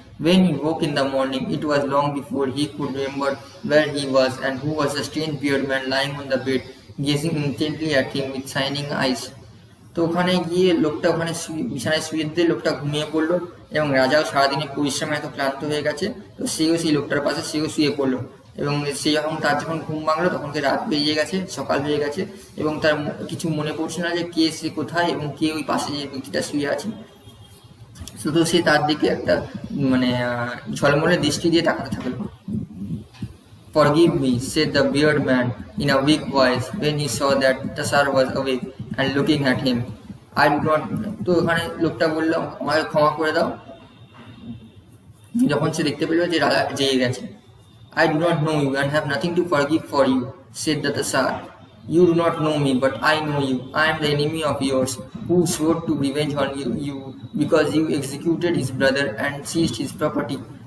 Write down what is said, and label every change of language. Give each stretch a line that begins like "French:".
English: When he woke in the morning, it was long before he could remember where he was and who was the strange bearded man lying on the bed, gazing intently at him with shining eyes.
Bangla: তো ওখানে গিয়ে লোকটা ওখানে বিছানায় শুয়ে দিয়ে লোকটা ঘুমিয়ে পড়লো এবং রাজাও সারাদিনে পরিশ্রমে এত ক্লান্ত হয়ে গেছে। তো সেও সেই লোকটার পাশে শুয়ে পড়লো এবং সে যখন ঘুম ভাঙলো তখন রাত বেরিয়ে গেছে, সকাল হয়ে গেছে এবং তার কিছু মনে পড়ছে না যে কে সে কোথায় এবং কে ওই পাশে যে ব্যক্তিটা শুয়ে আছে। শুধু সে তার দিকে একটা ঝলমলে দৃষ্টি দিয়ে তাকাতে থাকলো।
English: "Forgive me," said the bearded man in a weak voice when he saw that Tassar was awake and looking at him. "I do not..."
Bangla: তো ওখানে লোকটা বললো আমাকে ক্ষমা করে দাও যখন সে দেখতে পেল যে রাজা জেগে গেছে।
English: "I do not know you and have nothing to forgive for you," said the Tassar. "You do not know me, but I know you. I am the enemy of yours, who swore to revenge on you because you executed his brother and seized his property."